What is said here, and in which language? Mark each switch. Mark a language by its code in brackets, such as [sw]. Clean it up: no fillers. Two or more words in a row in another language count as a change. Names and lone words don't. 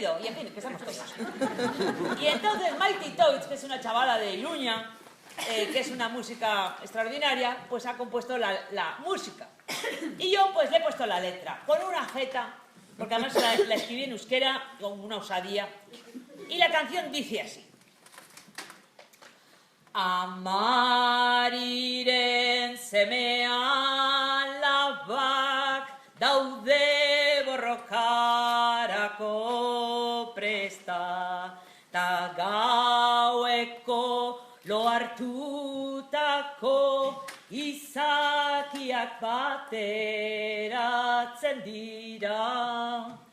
[es] Y en fin, que estamos todos. Y entonces Mighty Toads, que es una chavala de Iruña, que es una música extraordinaria, pues ha compuesto la música. Y yo pues le he puesto la letra, con una jeta, porque además la escribí en euskera, con una osadía. Y la canción dice así. [eu] Amariren semean labak daude borrokarako presta ta gaueko lo hartutako izakiak bateratzen dira.